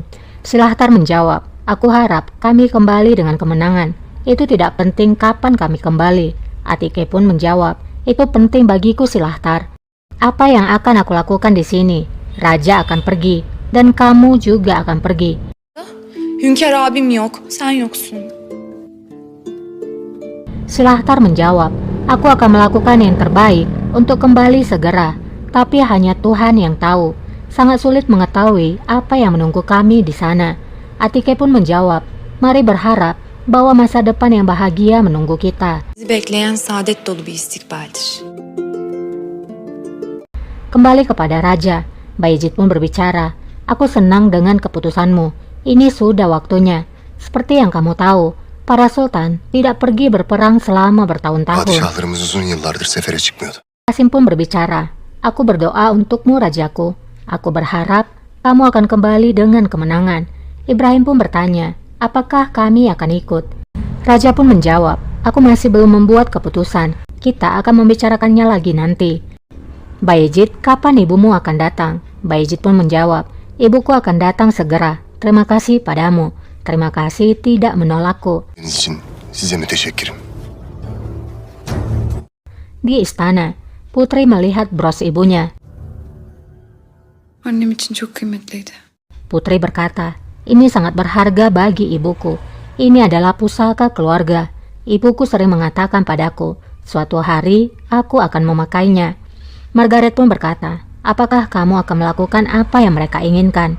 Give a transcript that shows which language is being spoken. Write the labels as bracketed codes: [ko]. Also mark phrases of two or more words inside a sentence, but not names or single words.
[id] Silahtar menjawab, aku harap kami kembali dengan kemenangan. Itu tidak penting kapan kami kembali. Atike pun menjawab, Itu penting bagiku, Silahtar. Apa yang akan aku lakukan di sini? Raja akan pergi, dan kamu juga akan pergi. [tr] Hünkar abim yok, sen yoksun. [id] Silahtar menjawab, aku akan melakukan yang terbaik untuk kembali segera, tapi hanya Tuhan yang tahu. Sangat sulit mengetahui apa yang menunggu kami di sana. Atike pun menjawab, mari berharap bahwa masa depan yang bahagia menunggu kita. [tr] Bizi bekleyen saadet dolu bir istikbaldir. [id] Kembali kepada Raja, Bayezid pun berbicara, aku senang dengan keputusanmu. Ini sudah waktunya. Seperti yang kamu tahu, para sultan tidak pergi berperang selama bertahun-tahun. [tr] Padişahlarımız uzun yıllardır sefere çıkmıyordu. [id] Qasim pun berbicara, aku berdoa untukmu Rajaku. Aku berharap kamu akan kembali dengan kemenangan. Ibrahim pun bertanya, apakah kami akan ikut? Raja pun menjawab, aku masih belum membuat keputusan. Kita akan membicarakannya lagi nanti. Bayezid, kapan ibumu akan datang? Bayezid pun menjawab, ibuku akan datang segera. Terima kasih padamu. Terima kasih tidak menolakku. [tr] Deniz için size müteşekkirim. [id] Di istana, Putri melihat bros ibunya. [tr] Annem için çok kıymetliydi. [id] Putri berkata, ini sangat berharga bagi ibuku. Ini adalah pusaka keluarga. Ibuku sering mengatakan padaku, suatu hari aku akan memakainya. Margaret pun berkata, apakah kamu akan melakukan apa yang mereka inginkan?